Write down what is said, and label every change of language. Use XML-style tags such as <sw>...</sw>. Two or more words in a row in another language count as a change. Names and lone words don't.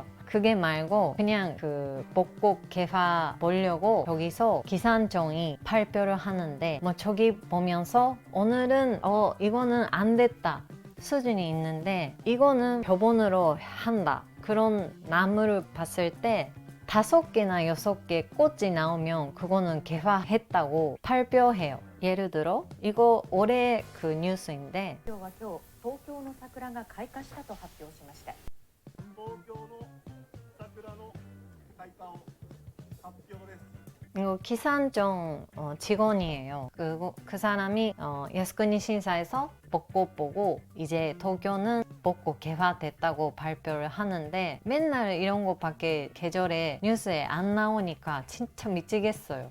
<ko>그게 말고 그냥 그 벚꽃 개화 보려고 여기서 기상청이 발표를 하는데 뭐 저기 보면서 오늘은 이거는 안 됐다 수준이 있는데 이거는 표본으로 한다 그런 나무를 봤을 때 5개나 6개 꽃이 나오면 그거는 개화했다고 발표해요. 예를 들어 이거 올해 그 뉴스인데</ko> <ja>今日は今日東京の桜が開花したと発表しました。東京の桜の開花を発表です。</ja> <ko>이거 기상청 직원이에요. 그 사람이 야스쿠니 신사에서 벚꽃 보고 이제 도쿄는 벚꽃 개화됐다고 발표를 하는데 맨날 이런 것밖에 계절에 뉴스에 안 나오니까 진짜 미치겠어요.</ko>